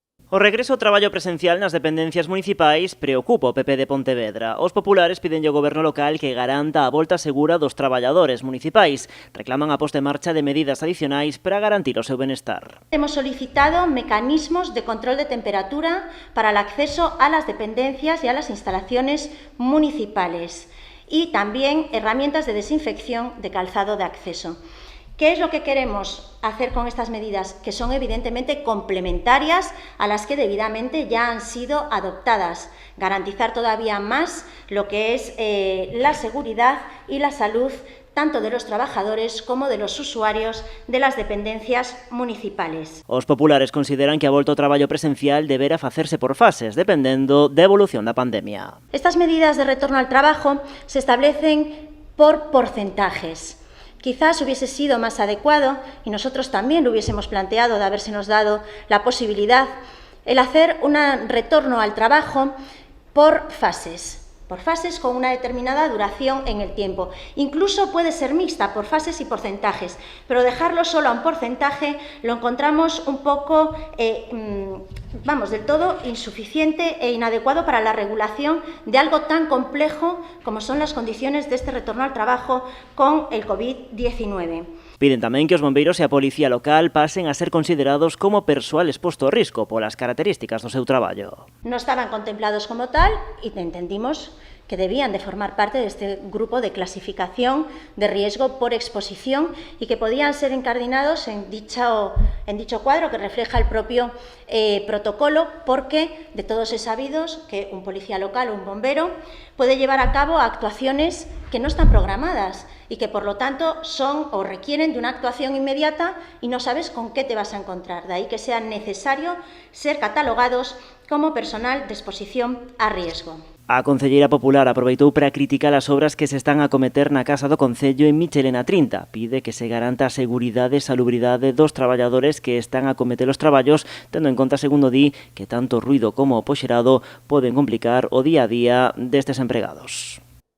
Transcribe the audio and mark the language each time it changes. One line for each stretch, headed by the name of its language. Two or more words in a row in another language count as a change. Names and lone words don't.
Galician: O regreso ao traballo presencial nas dependencias municipais preocupa o PP de Pontevedra. Os populares piden ao goberno local que garanta a volta segura dos traballadores municipais. Reclaman a posta en marcha de medidas adicionais para garantir o seu benestar.
Spanish: Hemos solicitado mecanismos de control de temperatura para el acceso a las dependencias y a las instalaciones municipales y también herramientas de desinfección de calzado de acceso. ¿Qué es lo que queremos hacer con estas medidas? Que son evidentemente complementarias a las que debidamente ya han sido adoptadas. Garantizar todavía más lo que es la seguridad y la salud tanto de los trabajadores como de los usuarios de las dependencias municipales.
Galician: Os populares consideran que a volta ao traballo presencial deberá facerse por fases, dependendo da evolución da pandemia.
Spanish: Estas medidas de retorno al trabajo se establecen por porcentajes. Quizás hubiese sido más adecuado, y nosotros también lo hubiésemos planteado de habérsenos dado la posibilidad, el hacer un retorno al trabajo por fases con una determinada duración en el tiempo. Incluso puede ser mixta por fases y porcentajes, pero dejarlo solo a un porcentaje lo encontramos un poco, del todo insuficiente e inadecuado para la regulación de algo tan complejo como son las condiciones de este retorno al trabajo con el COVID-19.
Galician: Piden tamén que os bombeiros e a policía local pasen a ser considerados como persoal exposto ao risco polas características do seu traballo.
Spanish: No estaban contemplados como tal y entendimos que debían de formar parte de este grupo de clasificación de riesgo por exposición y que podían ser incardinados en dicho cuadro que refleja el propio protocolo, porque de todos es sabido que un policía local o un bombero puede llevar a cabo actuaciones que no están programadas y que por lo tanto son o requieren de una actuación inmediata y no sabes con qué te vas a encontrar. De ahí que sea necesario ser catalogados como personal de exposición a riesgo.
Galician: A concelleira popular aproveitou para criticar as obras que se están a cometer na Casa do Concello en Michelena 30. Pide que se garanta a seguridade e salubridade dos traballadores que están a cometer os traballos, tendo en conta, segundo di, que tanto o ruido como o poxerado poden complicar o día a día destes empregados.